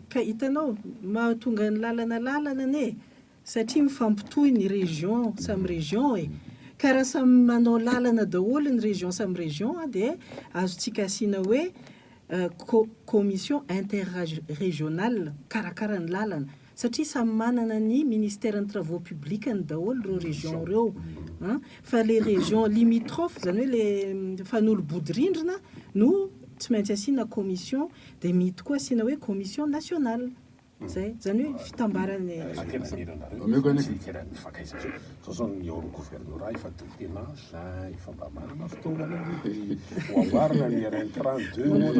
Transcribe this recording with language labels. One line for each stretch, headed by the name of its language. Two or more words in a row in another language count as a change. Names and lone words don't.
Malagasy: ka hitanao mahatonga ny lalana ane satria mifampitohy ny région samy région ka raha samy manao lalana daholo ny région samy région dia azontsika asiana hoe
French: commission interrégionale
Malagasy: karakara ny lalana satria samy manana ny ministère ny
French: travaux publics
Malagasy: ny daholo reo région reo fa
French: les régions limitrophes
Malagasy: zany hoe le fanolobodorindrina no tsy maintsy asiana commission dia mity koa asiana hoe
French: commission nationale
Malagasy: zay zany hoe fitambarany zao zao ny eo gouvernorat efa tena efa mba manana fotoana hoambarina ny RN32